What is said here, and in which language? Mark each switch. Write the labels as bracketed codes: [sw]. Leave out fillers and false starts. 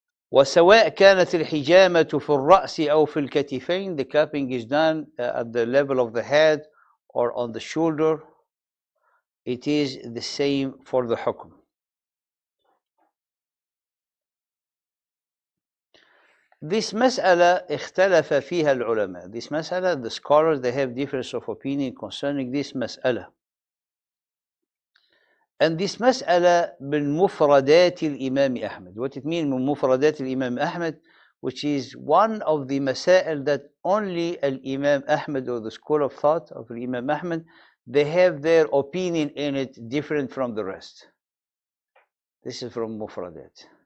[ar] وسواء كانت الحجامة في الرأس أو في الكتفين, [en] the cupping is done at the level of the head or on the shoulder. It is the same for the hukm. This mas'ala [ar] اختلف فيها العلماء. [en] This mas'ala, the scholars, they have difference of opinion concerning this mas'ala. And this mas'ala [ar] من مفردات الإمام أحمد. [en] What it means [ar] من مفردات الإمام أحمد, [en] which is one of the masail that only Al-Imam Ahmad, or the school of thought of Imam Ahmad, they have their opinion in it different from the rest. This is from mufradat.